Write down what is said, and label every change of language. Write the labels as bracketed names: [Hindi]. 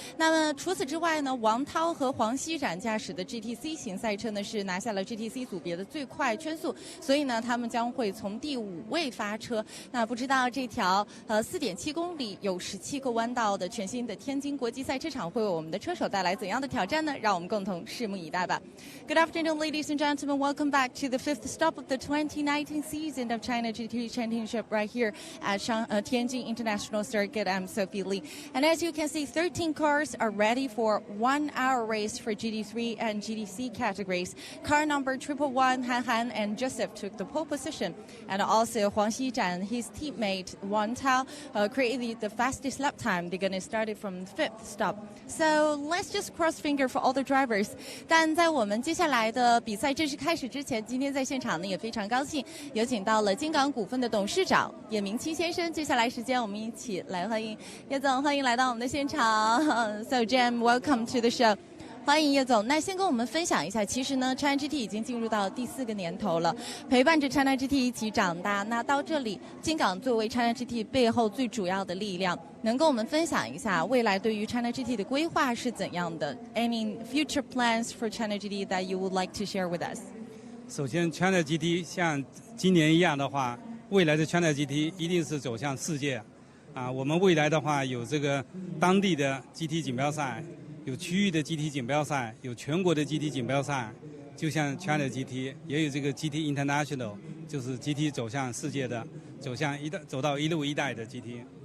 [Chinese] 那么除此之外呢，王涛和黄熙冉驾驶的 GTC 型赛车呢是拿下了 GTC 组别的最快圈速，所以呢他们将会从第5位发车。那不知道这条4.7公里有17个弯道的全新的天津国际赛车场会为我们的车手带来怎样的挑战呢？让我们共同拭目以待吧。 [English] Good afternoon, ladies and gentlemen. Welcome back to the 5th stop of the 2019 season of China GT Championship right here at Tianjin International Circuit. I'm Sophie Lee. And as you can see, 13 cars are ready for 1-hour race for GT3 and GTC categories. Car number 111, Han Han and Joseph took the pole position. And also Huang Xizhan, his teammate Wang Tao, created the fastest lap time. They're going to start it from the 5th stop. So let's just cross finger for all the drivers. [Chinese] 但在我们接下来的比赛正式开始之前，今天在现场呢也非常高兴，有请到了金港股份的董事长叶明清先生。接下来时间我们一起来欢迎叶总，欢迎来到我们的现场。 [English] So Jim, welcome to the show. [Chinese] 欢迎叶总。那先跟我们分享一下，其实呢 China GT 已经进入到第4个年头了，陪伴着 China GT 一起长大。那到这里，金港作为 China GT 背后最主要的力量，能跟我们分享一下未来对于 China GT 的规划是怎样的 ？ [English] Any future plans for China GT that you would like to share with us？ [Chinese] 首先 ，China GT 像今年一样的话，未来的 China GT 一定是走向世界。我们未来的话有这个当地的 GT 锦标赛。有区域的 GT 锦标赛，有全国的 GT 锦标赛，就像 China GT 也有这个 GT International， 就是 GT 走向世界的，走到一路一带的 GT。